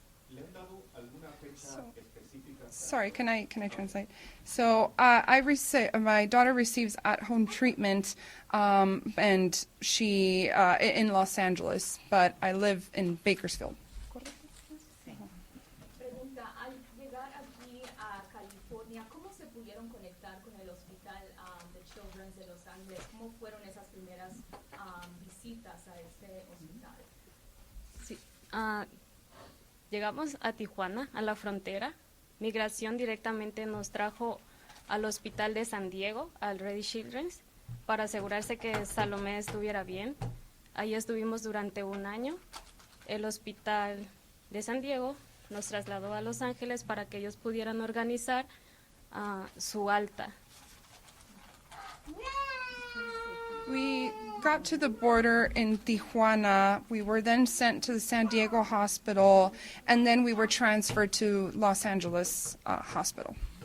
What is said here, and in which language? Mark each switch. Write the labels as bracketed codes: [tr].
[es] ¿Le han dado alguna fecha específica? [en] Sorry, can I translate? So my daughter receives at-home treatment, and she in Los Angeles, but I live in Bakersfield. [es] Pregunta, al llegar aquí a California, ¿cómo se pudieron conectar con el hospital de Children's de Los Ángeles? ¿Cómo fueron esas primeras visitas a este hospital? Sí. Llegamos a Tijuana, a la frontera. Migración directamente nos trajo al hospital de San Diego, al Ready Children's, para asegurarse que Salomé estuviera bien. Ahí estuvimos durante 1 año. El hospital de San Diego nos trasladó a Los Ángeles para que ellos pudieran organizar su alta. [en] We got to the border in Tijuana. We were then sent to the San Diego hospital, and then we were transferred to Los Angeles hospital.